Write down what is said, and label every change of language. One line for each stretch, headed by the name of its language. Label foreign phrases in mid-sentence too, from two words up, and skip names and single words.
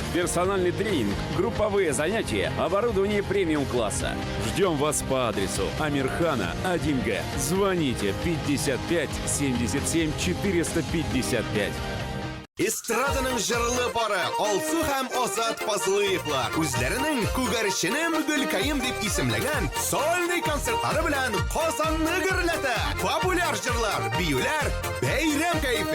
Russian: Персональный тренинг, групповые занятия, оборудование премиум-класса. Ждем вас по адресу Амирхана, 1Г. Звоните 55 77 455.
Tatar: Эстраданың жырлы бары, Алсу һәм Азат Пазлыевлар үзләренең күгәрченем Гөлкаем дип исемләгән сольный концертлары белән Казанны гөрләтә. Популяр җырлар, биюләр, бәйрәм кайфы.